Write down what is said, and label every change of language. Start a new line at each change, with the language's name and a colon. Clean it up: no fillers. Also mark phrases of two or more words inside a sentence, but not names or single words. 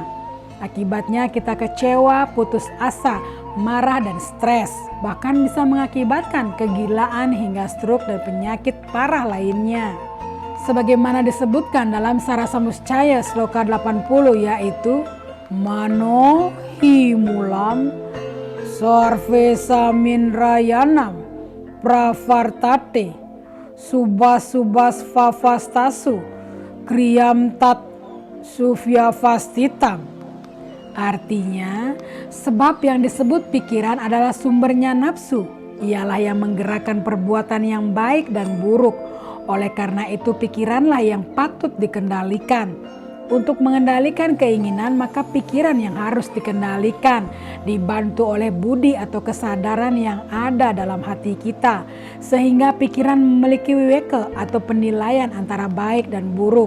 Indonesian: Akibatnya kita kecewa, putus asa, marah dan stres. Bahkan bisa mengakibatkan kegilaan hingga stroke dan penyakit parah lainnya. Sebagaimana disebutkan dalam Sarasamuscaya Sloka 80, yaitu
Sanskrit: Mano himulam Sarvesa minrayanam pravartate subas favastasu kriyam tat sufyavastitam.
Indonesian: Artinya, sebab yang disebut pikiran adalah sumbernya nafsu. Ialah yang menggerakkan perbuatan yang baik dan buruk. Oleh karena itu pikiranlah yang patut dikendalikan. Untuk mengendalikan keinginan, maka pikiran yang harus dikendalikan, dibantu oleh budi atau kesadaran yang ada dalam hati kita, sehingga pikiran memiliki wiweka atau penilaian antara baik dan buruk.